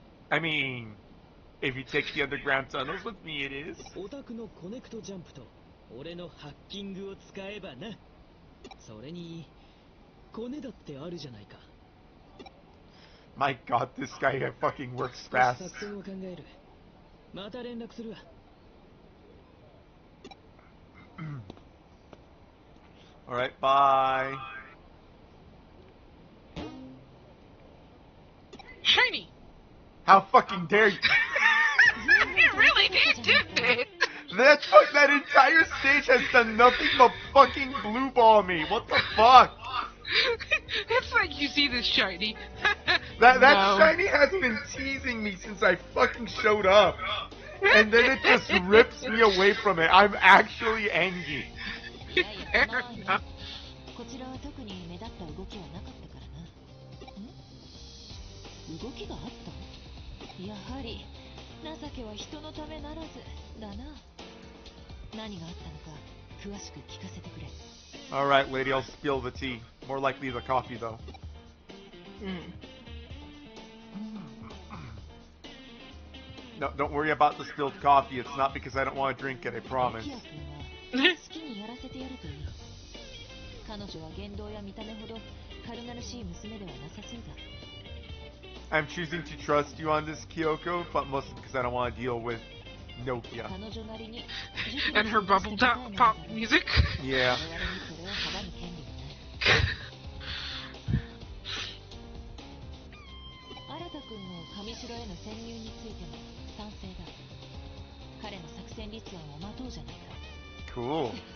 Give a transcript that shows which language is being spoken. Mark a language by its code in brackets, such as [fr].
[en] I mean, if you take the underground tunnels with me, it is. [ja] オタクのコネクトジャンプと俺のハッキングを使えばな。それにコネだってあるじゃないか。 [en] My god, this guy fucking works fast. 作戦を考える。また連絡するわ。 Alright, bye. Shiny! How fucking dare you? It really did, didn't it? That entire stage has done nothing but fucking blue ball me. What the fuck? It's like you see this shiny. That No. shiny has been teasing me since I fucking showed up. And then it just rips me away from it. I'm actually angry. Fair enough. [ja] こちらは特に目立った動きはなかったからな。動きがあった？やはり情けは人のためならずだな。何があったのか詳しく聞かせてくれ。 [en] Alright, lady, I'll spill the tea. More likely the coffee, though. No, don't worry about the spilled coffee. It's not because I don't want to drink it, I promise. [ja] キヨ君は好きにやらせてやるといい。彼女は言動や見た目ほど軽々しい娘ではなさそうだ。 [en] I'm choosing to trust you on this, Kyoko, but mostly because I don't want to deal with Nokia. [ja] 彼女なりに [en] And her bubble pop music. Yeah. [ja] 我々にそれを阻む権利がない。新君の上城への潜入についても賛成だ。彼の作戦立案を待とうじゃないか。 [en] Cool.